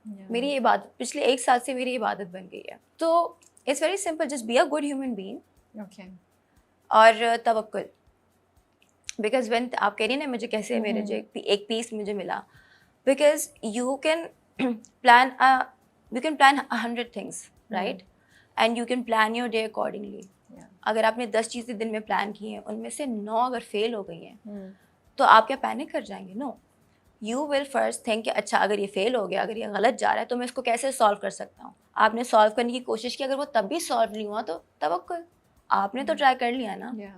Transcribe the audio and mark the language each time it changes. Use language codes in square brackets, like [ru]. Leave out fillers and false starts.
[ur] میری عبادت پچھلے 1 سال سے میری عبادت بن گئی ہے. تو [en] It's very simple, just be a good human being. [ur] اور توکل, بیکاز وین آپ کہہ رہی ہیں نا مجھے کیسے میرے جو ایک پیس مجھے ملا, [en] because you can plan 100 things, right? And you can plan your day accordingly. [ur] اگر آپ نے 10 چیزیں دن میں پلان کی ہیں, ان میں سے 9 اگر فیل ہو گئی ہیں تو آپ کیا پینک کر جائیں گے؟ [en] no, you will first think [ur] کہ اچھا اگر یہ فیل ہو گیا, اگر یہ غلط جا رہا ہے تو میں اس کو کیسے سالو کر سکتا ہوں. آپ نے سالو کرنے کی کوشش کی, اگر وہ تب بھی سالو نہیں ہوا تو توکل, آپ نے تو ٹرائی کر لیا نا.